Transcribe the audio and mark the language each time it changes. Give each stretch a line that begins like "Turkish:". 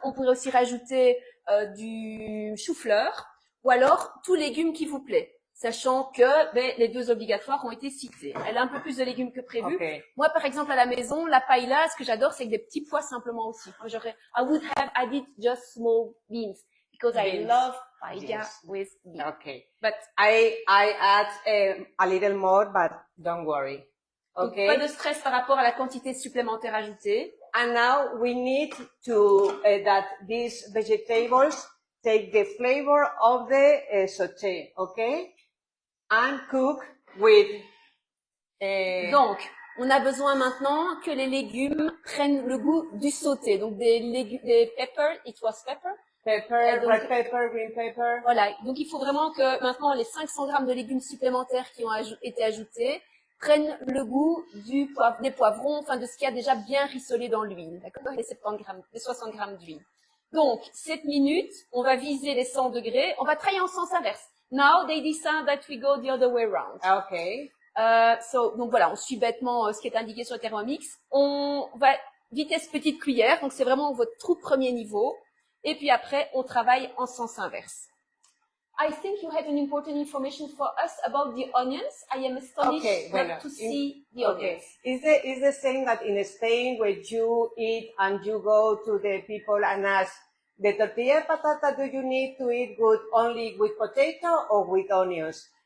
French: On pourrait aussi rajouter du chou-fleur ou alors tout légume qui vous plaît, sachant que les deux obligatoires ont été cités. Elle a un peu plus de légumes que prévu.
English: Okay.
French: Moi, par exemple, à la maison, la paella, ce que j'adore, c'est avec des petits pois simplement aussi.
English: Moi, I would have added just small beans because I love paella with beans. Okay. But I add a little more, but don't worry. Okay.
French: Pas de stress par rapport à la quantité supplémentaire ajoutée.
English: And now we need to that these vegetables take the flavor of the sauté, okay? And cook with.
French: Donc, on a besoin maintenant que les légumes prennent le goût du sauté.
English: Donc des pepper, it was pepper. Pepper, red pepper, green pepper.
French: Voilà. Donc il faut vraiment que maintenant les 500 grammes de légumes supplémentaires qui ont été ajoutés prennent le goût des poivrons, enfin de ce qu'il y a déjà bien rissolé dans l'huile, d'accord, les 60 grammes d'huile. Donc 7 minutes, on va viser les 100 degrés, on va travailler en sens inverse.
English: Now they decide that we go the other way around. Okay.
French: Donc voilà, on suit bêtement ce qui est indiqué sur le Thermomix. On va vitesse petite cuillère, donc c'est vraiment votre tout premier niveau. Et puis après, on travaille en sens inverse.
English: I think you had an important information for us about the onions. I am astonished not to see the onions. Is the same that in Spain when you eat and you go to the people and ask, the tortilla patata do you need to eat only with potato or with onions?